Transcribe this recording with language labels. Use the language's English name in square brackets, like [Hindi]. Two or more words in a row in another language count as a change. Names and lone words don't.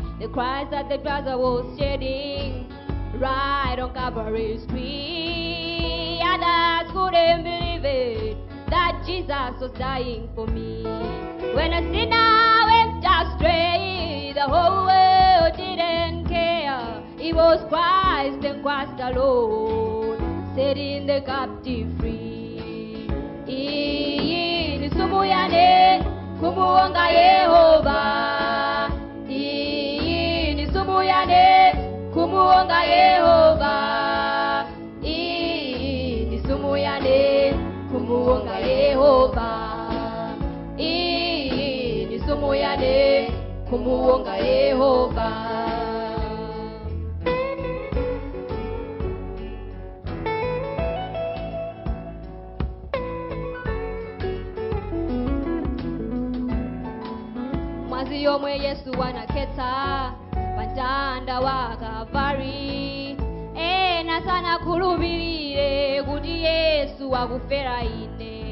[English] The Christ that the brother was shedding right on Calvary's tree, others couldn't believe it, that Jesus was dying for me. When a sinner went astray, the whole world didn't care. It was Christ and Christ alone, setting the captive free. [Tumbuka] Iyi ni somo yane kumuonga Yehova, iyi ni somo yane kumuonga Yehova, iyi ni somo yane kumuonga Yehova, iyi ni somo yane kumuonga Yehova. Mwazi yomwe Yesu wanaketa pantanda wa Kalvari, ena sana kulubirire kuti Yesu wakufera ine.